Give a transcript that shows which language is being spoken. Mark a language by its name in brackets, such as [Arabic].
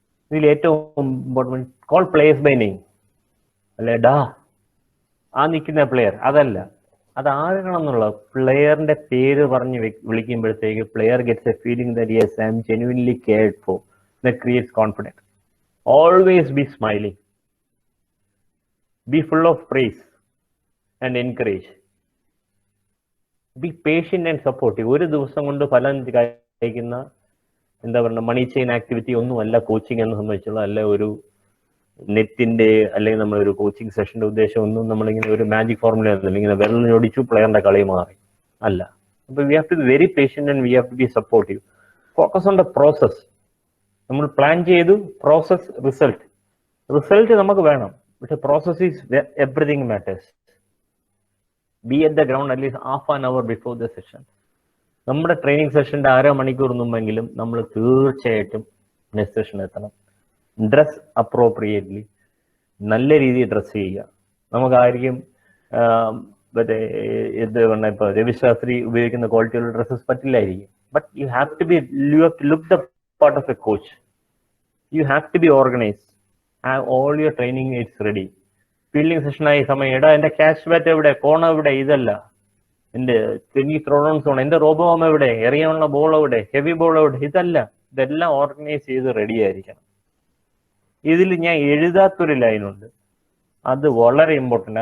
[Malayalam] ഇതിൽ ഏറ്റവും important [English] Call players by name. [Malayalam] അല്ലെ ഡാ ആ നിൽക്കുന്ന പ്ലെയർ, അതല്ല, അത് ആകണം എന്നുള്ള പ്ലെയറിന്റെ പേര് പറഞ്ഞ് വിളിക്കുമ്പോഴത്തേക്ക് player [English] Gets a feeling that yes I am genuinely cared for. That creates confidence. Always be smiling, be full of praise and encourage, be patient and supportive. [Malayalam] ഒരു ദിവസം കൊണ്ട് ഫലം കഴിക്കുന്ന എന്താ പറയുക മണി ചെയിൻ ആക്ടിവിറ്റി ഒന്നുമല്ല കോച്ചിങ് എന്ന് സംബന്ധിച്ചുള്ള. അല്ല ഒരു നെറ്റിന്റെ അല്ലെങ്കിൽ നമ്മളൊരു കോച്ചിങ് സെഷന്റെ ഉദ്ദേശം ഒന്നും നമ്മളിങ്ങനെ ഒരു മാജിക് ഫോർമുല ഒന്നുമില്ല, ഇങ്ങനെ വെള്ളം ഞൊടിച്ചു പ്ലെയറിന്റെ കളി മാറി അല്ല. അപ്പൊ [English] We have to be very patient and we have to be supportive. Focus on the process. [Malayalam] നമ്മൾ പ്ലാൻ ചെയ്തു, പ്രോസസ്, റിസൾട്ട് നമുക്ക് വേണം. [English] But the process is where everything matters. Be at the ground at least half an hour before the session. [Malayalam] നമ്മുടെ training സെഷന്റെ 1/2 മണിക്കൂർ മുമ്പെങ്കിലും നമ്മൾ തീർച്ചയായിട്ടും next session എത്തണം. [English] dress appropriately, [Malayalam] നല്ല രീതിയിൽ ഡ്രസ് ചെയ്യുക. നമുക്കായിരിക്കും മറ്റേ ഇത് ഇപ്പൊ രവിശാസ്ത്രി ഉപയോഗിക്കുന്ന ക്വാളിറ്റിയുള്ള dresses പറ്റില്ലായിരിക്കും. [English] But you have to look the part of a coach. You have to be organised. Have all your training aids ready. [Malayalam] Fielding സെഷനായി സമയം എടാ എന്റെ ക്യാഷ് ബാറ്റ് എവിടെ, കോൺ എവിടെ, ഇതല്ല എന്റെ ത്രോഡൗൺസ് ആണ്, എന്റെ റോബോം എവിടെ, എറിയാനുള്ള ബോൾ എവിടെ, ഹെവി ബോൾ എവിടെ, ഇതല്ല. ഇതെല്ലാം ഓർഗനൈസ് ചെയ്ത് റെഡി ആയിരിക്കണം. ഇതിൽ ഞാൻ എഴുതാത്തൊരു ലൈനുണ്ട്, അത് വളരെ ഇമ്പോർട്ടൻ്റ്.